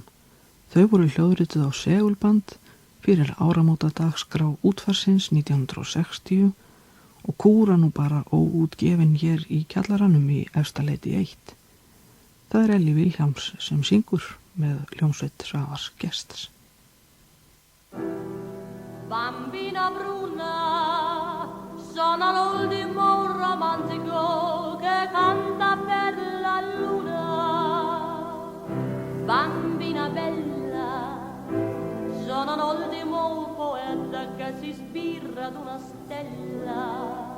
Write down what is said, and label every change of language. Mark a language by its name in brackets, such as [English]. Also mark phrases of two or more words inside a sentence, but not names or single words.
[Icelandic] Þau voru hljóðrituð á segulband fyrir áramótadagskrá útfarsins 1960 og kúra nú bara óútgefin hér í kjallaranum í Efstaleiti 1. Það Elli Vilhjálms sem syngur með hljómsveit Svavars Gests. [Italian] Bambina bruna, sono l'ultimo romantico che canta per la luna. Bambina bella, sono l'ultimo poeta che si ispira ad una stella.